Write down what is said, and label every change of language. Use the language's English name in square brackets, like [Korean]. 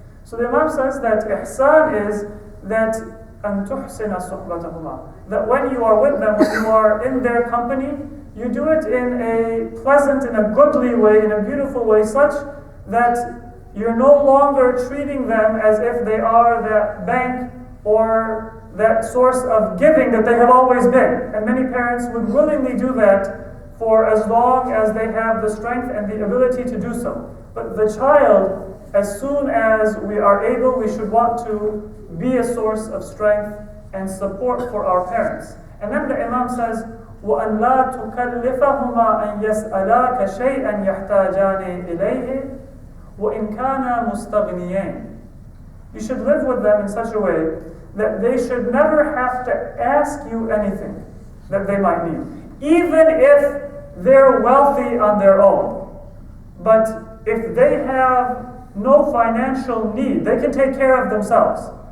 [English] So the Imam says that ihsan is that [Arabic] أن تحسن صحبتهما, [English] that when you are with them, when you are in their company, you do it in a pleasant, in a goodly way, in a beautiful way, such that you're no longer treating them as if they are that bank or that source of giving that they have always been. And many parents would willingly do that for as long as they have the strength and the ability to do so. But the child, as soon as we are able, we should want to be a source of strength and support for our parents. [Arabic] And then the Imam says, وَأَنْ لَا تُكَلِّفَهُمَا أَنْ يَسْأَلَاكَ شَيْئًا يَحْتَاجَانِ إِلَيْهِ وَإِنْ كَانَا مُسْتَغْنِيَيْنِ. [English] You should live with them in such a way that they should never have to ask you anything that they might need, even if they're wealthy on their own. But if they have no financial need, they can take care of themselves.